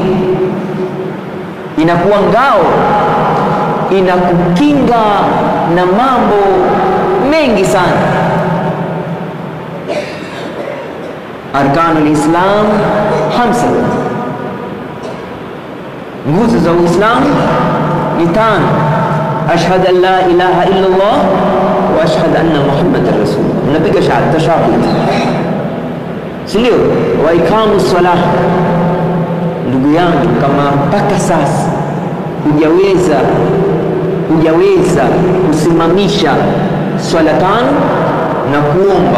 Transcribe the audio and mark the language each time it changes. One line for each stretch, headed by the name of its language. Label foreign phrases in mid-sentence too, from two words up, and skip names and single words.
Swahili: Inakuwa ngao, inakukinga na mambo mengi sana.
Arabic: أركان الإسلام
Swahili: 5, nguzo za Uislamu ni 5.
Arabic: أشهد أن لا إله إلا الله وأشهد أن محمدا رسول الله.
Swahili: Unapiga shahada tashahud, si ndio?
Arabic: وإقام الصلاة.
Swahili: Ndugu ndugu yangu, kama mpaka sasa hujaweza kusimamisha swala tano na kuomba,